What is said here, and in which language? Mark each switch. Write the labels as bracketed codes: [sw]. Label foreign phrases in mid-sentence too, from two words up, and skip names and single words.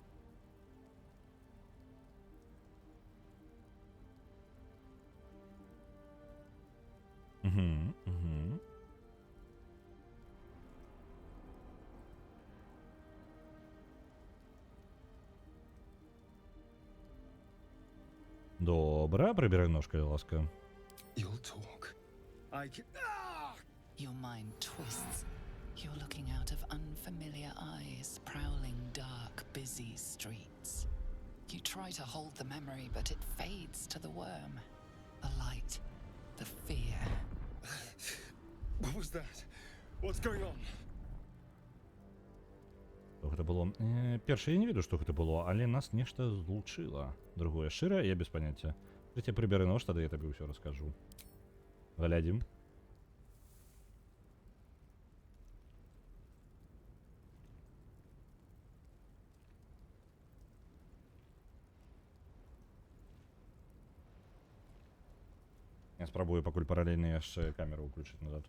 [be] Угу. Добре, прибирай нож, калі ласка. [en] You'll talk. I can... Your mind twists. You're looking out of unfamiliar eyes, prowling dark, busy streets. You try to hold the memory, but it fades to the worm. The light, the fear. What was that? What's going on? [be] Што гэта было? Першае, я не ведаю, што гэта было, але нас нешта злучыла. Другое, шчыра, я без паняцця. Трэцяе, прыбяры нож, тады я табе ўсё раскажу. Глядзім. Я спрабую пакуль паралельна яшчэ камеру ўключыць назад.